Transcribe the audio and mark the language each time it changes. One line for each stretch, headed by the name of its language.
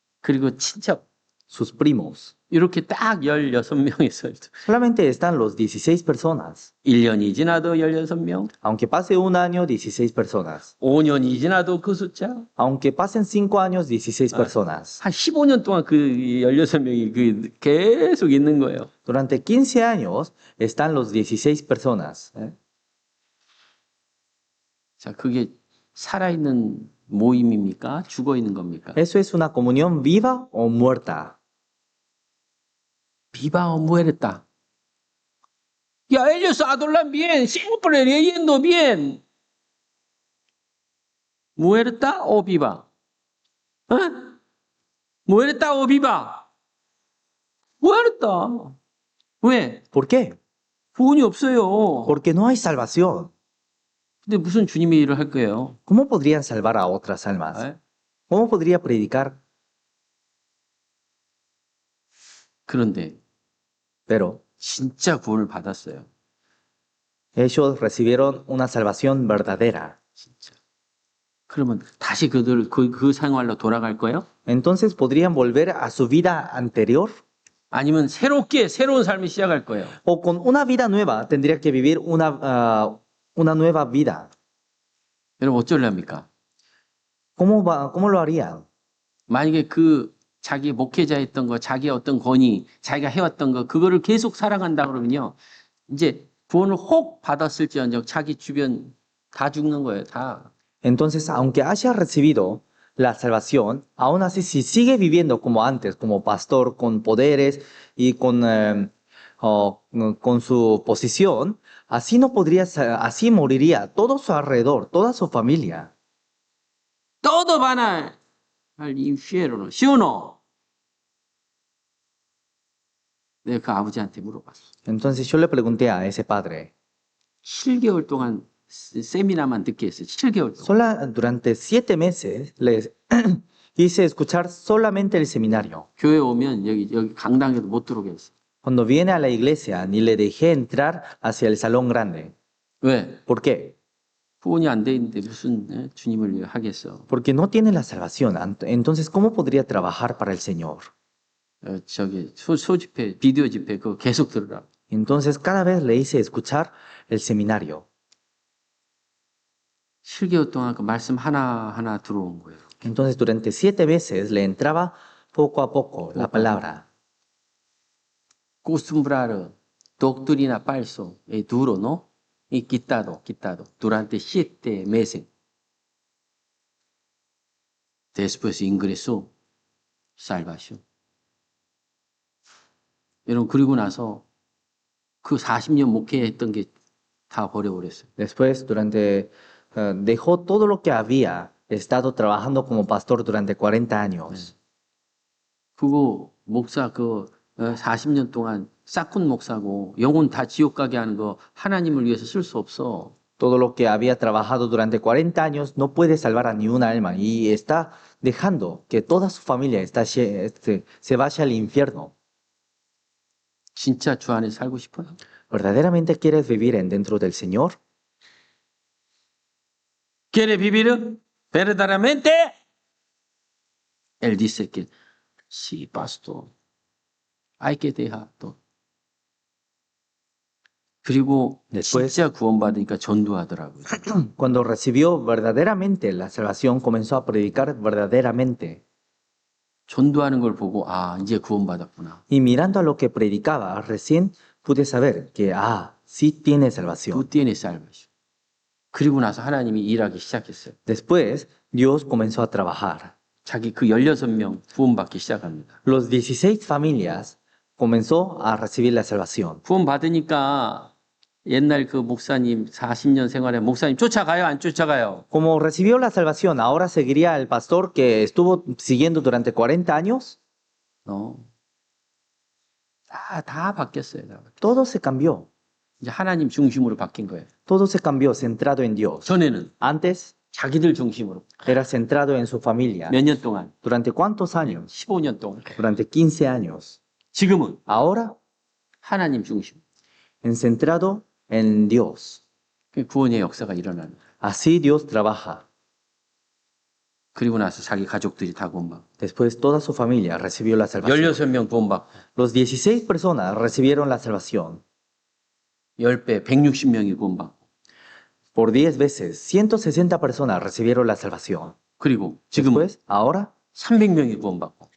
Korean: 그리고 친척.
Spanish: sus primos.
Korean: 이렇게 딱 16명에서
Spanish: Solamente están los 16 personas.
Korean: 1년이 지나도 16명,
Spanish: Aunque pase un año, 16 personas.
Korean: 5년이 지나도 그 숫자,
Spanish: Aunque pasen 5 años, 16 personas.
Korean: 한 15년 동안 그 16명이 계속 있는 거예요.
Spanish: Durante 15 años están los 16 personas.
Korean: 자, 그게 살아있는 모임입니까? 죽어있는 겁니까?
Spanish: ¿Eso es una comunión viva o muerta? Viva o muerta. Ya, ellos adoran bien, siempre leyendo bien. ¿Muerta o viva? ¿Eh? ¿Muerta o viva? muerta.
Korean: 왜?
Spanish: ¿Por qué?
Korean: 구원이 없어요.
Spanish: Porque no hay salvación.
Korean: 근데 무슨 주님의 일을 할 거예요?
Spanish: ¿Cómo podrían salvar a otras almas?
Korean: 에?
Spanish: ¿Cómo podría predicar?
Korean: 그런데
Spanish: Pero
Korean: 진짜 구원을 받았어요.
Spanish: ellos recibieron una salvación verdadera.
Korean: 진짜. 그러면 다시 그 생활로 돌아갈 거예요?
Spanish: Entonces podrían volver a su vida anterior
Korean: 아니면 새로운 삶을 시작할 거예요?
Spanish: o con una vida nueva tendría que vivir una nueva vida.
Korean: 여러분 어쩌려합니까?
Spanish: ¿Cómo lo harían?
Korean: 만약에 자기 목회자였던 거, 자기 어떤 권위, 자기가 해왔던 거, 그거를 계속 살아간다 그러면요. 이제 구원을 혹 받았을지언정 자기 주변 다 죽는 거예요, 다.
Spanish: Entonces, aunque haya recibido la salvación, aún así si sigue viviendo como antes, como pastor, con poderes y con su posición, así no podría, así moriría todo su alrededor, toda su familia. Todo van al infierno, ¿sí o no?
Korean: 내가 그 아버지한테 물어봤어.
Spanish: Entonces yo le pregunté a ese padre,
Korean: 7개월 동안 세미나만 듣게 했어요. 7개월 동안.
Spanish: durante 7 meses les hice escuchar solamente el seminario.
Korean: 교회 오면 여기 강당에도 못 들어오게 했어요.
Spanish: Cuando viene a la iglesia, ni le dejé entrar hacia el salón grande.
Korean: 왜?
Spanish: ¿Por qué?
Korean: 구원이 안 돼 있는데 무슨 주님을 위해 하겠어.
Spanish: Porque no tiene la salvación. Entonces, ¿cómo podría trabajar para el Señor?
Korean: 소집회, 비디오 집회 그거 계속 들으라.
Spanish: Entonces, cada vez le hice escuchar el seminario.
Korean: 7개월 동안 그 말씀 하나하나 들어온 거예요.
Spanish: Entonces, durante 7 veces le entraba poco a poco la palabra. Acostumbrar doctrina falso es duro, ¿no? Y quitado durante 7 meses. Después ingresó salvación.
Korean: 여러분 그리고 나서 그 40년 목회했던 게 다 버려버렸어요.
Spanish: Después, dejó todo lo que había estado trabajando como pastor durante 40 años.
Korean: 그거 목사 40년 동안 싹군 목사고 영혼 다 지옥 가게 하는 거 하나님을 위해서 쓸 수 없어.
Spanish: Todo lo que había trabajado durante 40 años no puede salvar a ni una alma y está dejando que toda su familia se vaya al infierno.
Korean: 진짜 주 안에 살고 싶어요?
Spanish: ¿Verdaderamente quieres vivir dentro del Señor? ¿Quiere vivir verdaderamente? Él dice que sí, pastor. hay que dejar todo.
Korean: 그리고
Spanish: Después-
Korean: 진짜 구원받으니까 전도하더라고요.
Spanish: Cuando recibió verdaderamente la salvación, comenzó a predicar verdaderamente.
Korean: 전도하는 걸 보고 아, 이제 구원받았구나.
Spanish: Y mirando a lo que predicaba, recién pude saber que, sí tiene
Korean: 또
Spanish: salvación. tiene salvación.
Korean: 그리고 나서 하나님이 일하기 시작했어요.
Spanish: Después, Dios comenzó a trabajar.
Korean: 자기 그 16명 구원받기 시작합니다.
Spanish: Los 16 familias comenzó a recibir la salvación.
Korean: 구원받으니까 옛날 그 목사님 40년 생활에 목사님 쫓아가요? 안 쫓아가요?
Spanish: Como recibió la salvación, ¿ahora seguiría al pastor que estuvo siguiendo durante 40 años? No.
Korean: 다 바뀌었어요. 다 바뀌었어요.
Spanish: Todo se cambió.
Korean: 이제 하나님 중심으로 바뀐 거예요.
Spanish: Todo se cambió centrado en Dios.
Korean: 전에는
Spanish: Antes
Korean: 자기들 중심으로
Spanish: era centrado en su familia.
Korean: 몇 년 동안?
Spanish: ¿Durante cuántos años?
Korean: 15년 동안.
Spanish: Durante 15 años.
Korean: 지금은
Spanish: Ahora,
Korean: 하나님 중심.
Spanish: centrado en Dios.
Korean: 그 구원의 역사가 일어나는 거예요.
Spanish: Así Dios trabaja.
Korean: 그리고 나서 자기 가족들이 다 구원받고
Spanish: Después toda su familia recibió la salvación.
Korean: 16명 구원받고
Spanish: Los 16 personas recibieron la salvación.
Korean: 10배 160명이 구원받고
Spanish: Por 10 veces, 160 personas recibieron la salvación.
Korean: 그리고 지금은
Spanish: Después, ahora,
Korean: 300명이 구원받고